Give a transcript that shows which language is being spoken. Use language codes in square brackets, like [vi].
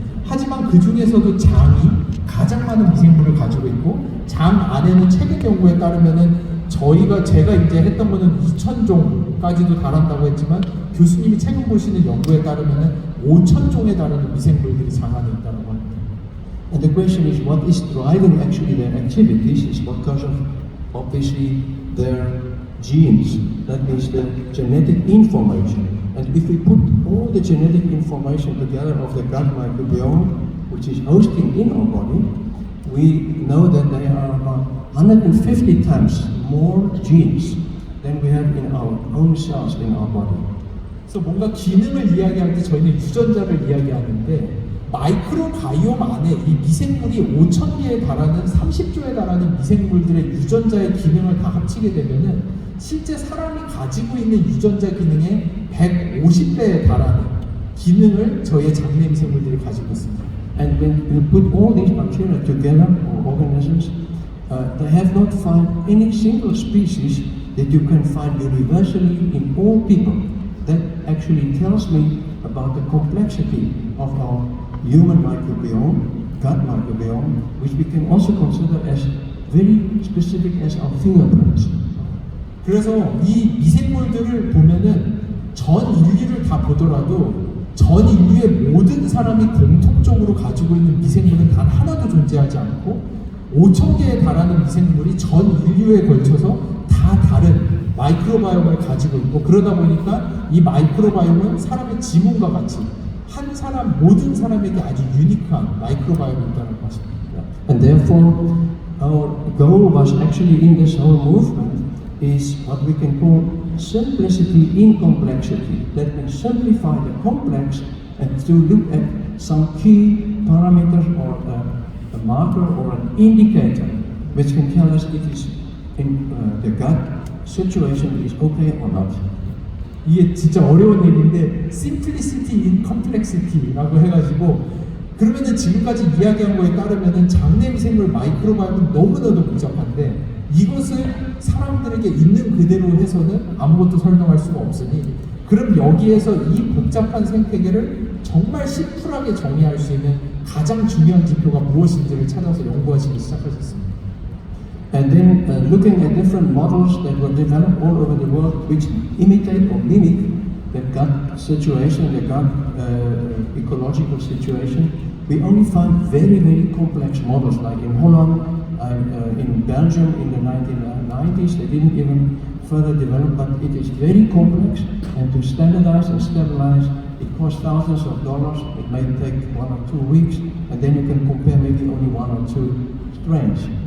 [ko] 하지만 그 중에서도 장이 가장 많은 미생물을 가지고 있고 장 안에는 최근 연구에 따르면은 제가 이제 했던 거는 2,000종까지도 달한다고 했지만 교수님이 최근 보시는 연구에 따르면은 5,000종에 달하는 미생물들이 장 안에 있다고 합니다. [en] And the question is, what is driving actually their activities is because of obviously their genes. That means the genetic information. And if we put all the genetic information together of the gut microbiome, which is hosting in our body, we know that there are about 150 times more genes than we have in our own cells in our body. [ko] 그래서 뭔가 기능을 이야기할 때 저희는 유전자를 이야기하는데 마이크로바이옴 안에 이 미생물이 5,000개에 달하는 30조에 달하는 미생물들의 유전자의 기능을 다 합치게 되면은 실제 사람이 가지고 있는 유전자 기능의 150배에 달하는 기능을 저희의 장내 미생물들이 가지고 있습니다. [en] And when you put all these bacteria together, or organisms, they have not found any single species that you can find universally in all people. That actually tells me about the complexity of our human microbiome, gut microbiome, which we can also consider as very specific as our fingerprints. [ko] 그래서 이 미생물들을 보면은 전 인류를 다 보더라도 전 인류의 모든 사람이 공통적으로 가지고 있는 미생물은 단 하나도 존재하지 않고 5,000개에 달하는 미생물이 전 인류에 걸쳐서 다 다른 마이크로바이옴을 가지고 있고 그러다 보니까 이 마이크로바이옴은 사람의 지문과 같이 한 사람 모든 사람에게 아주 유니크한 마이크로바이옴이 있다는 것입니다. [en] And therefore, our goal was actually in this whole movement is what we can call simplicity in complexity. That means simplify the complex and to look at some key parameters or a marker or an indicator which can tell us if it's in the gut situation is okay or not. [ko] 이게 진짜 어려운 얘기인데 [en] simplicity in complexity [ko] 라고 해가지고 그러면은 지금까지 이야기한 거에 따르면은 장내 미생물 마이크로바이옴은 너무나도 복잡한데 이것을 사람들에게 있는 그대로 해서는 아무것도 설명할 수가 없으니 그럼 여기에서 이 복잡한 생태계를 정말 심플하게 정의할 수 있는 가장 중요한 지표가 무엇인지를 찾아서 연구하시기 시작하셨습니다. [en] And then looking at different models that were developed all over the world which imitate or mimic the gut situation, the gut ecological situation, we only found very, very complex models like in Holland, in Belgium in the 1990s, they didn't even further develop, but it is very complex and to standardize and stabilize, it costs thousands of dollars, it may take 1 or 2 weeks, and then you can compare maybe only 1 or 2 strains.